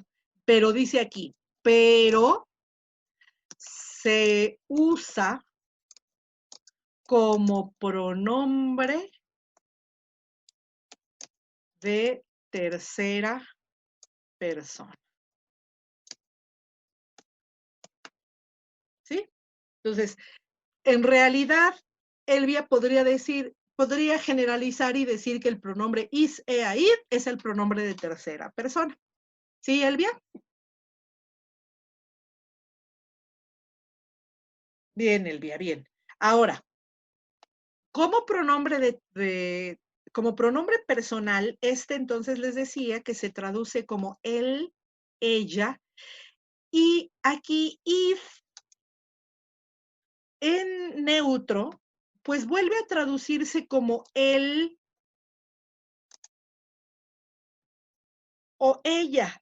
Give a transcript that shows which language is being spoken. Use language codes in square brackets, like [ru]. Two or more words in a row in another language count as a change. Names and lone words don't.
[es] Pero dice aquí, pero se usa como pronombre de tercera persona. ¿Sí? Entonces, en realidad, Elvia podría generalizar y decir que el pronombre [la] is, ea, id [es] es el pronombre de tercera persona. ¿Sí, Elvia? Bien, Elvia, bien. Ahora, como pronombre como pronombre personal, entonces les decía que se traduce como él, ella, y aquí if en neutro, pues vuelve a traducirse como él o ella.